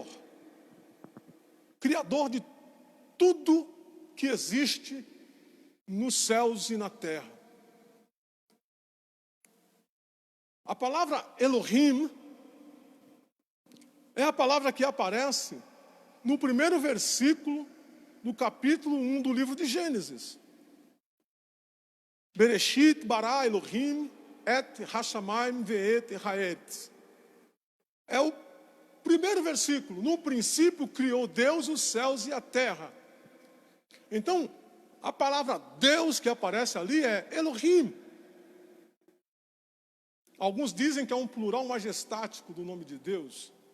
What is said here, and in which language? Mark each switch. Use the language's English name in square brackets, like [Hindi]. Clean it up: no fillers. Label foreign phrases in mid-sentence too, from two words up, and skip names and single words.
[Portuguese] Criador de tudo que existe nos céus e na terra. A palavra Elohim é a palavra que aparece no primeiro versículo do capítulo 1 do livro de Gênesis. [Hebrew] בראשית ברא אלהים את השמים ואת הארץ. [Portuguese] É o primeiro versículo. No princípio criou Deus os céus e a terra. Então, a palavra Deus que aparece ali é Elohim. Alguns dizem que é um plural majestático do nome de Deus.